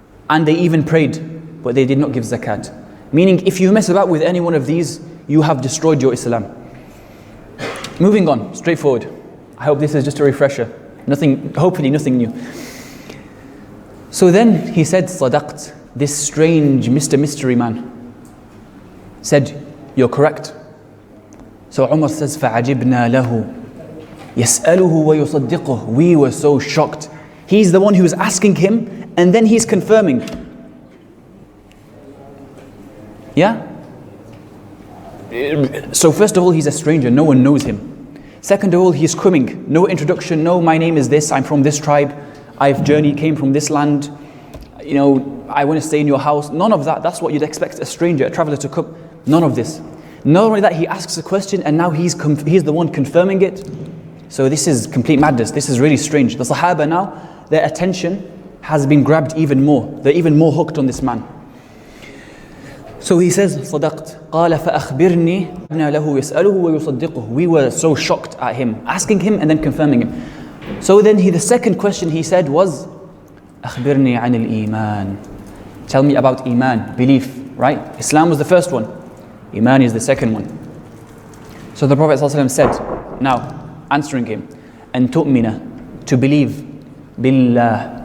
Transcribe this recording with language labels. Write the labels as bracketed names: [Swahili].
[English] And they even prayed, but they did not give zakat. Meaning, if you mess about with any one of these, you have destroyed your Islam. Moving on, straightforward. I hope this is just a refresher. Hopefully nothing new. So then he said, Sadaqt, this strange Mr. Mystery man said, you're correct. So Umar says, [Arabic] فَعَجِبْنَا لَهُ يَسْأَلُهُ وَيُصَدِّقُهُ. [English] We were so shocked. He's the one who's asking him, and then he's confirming. Yeah? So first of all, he's a stranger, no one knows him. Second of all, he's coming, no introduction, no, my name is this, I'm from this tribe, I've came from this land, I want to stay in your house. None of that. That's what you'd expect a stranger, a traveler to come. None of this. Not only that, he asks a question and now he's the one confirming it. So this is complete madness. This is really strange. The Sahaba now, their attention has been grabbed even more. They're even more hooked on this man. So he says, صدقت. [Arabic] قال فأخبرني له يسأله ويصدقه. [English] We were so shocked at him, asking him and then confirming him. So then the second question he said was, [Arabic] أخبرني عن الإيمان. [English] Tell me about Iman, belief, right? Islam was the first one. Iman is the second one. So the Prophet ﷺ said, now, answering him, [Arabic] أن تؤمن, [English] to believe, billah.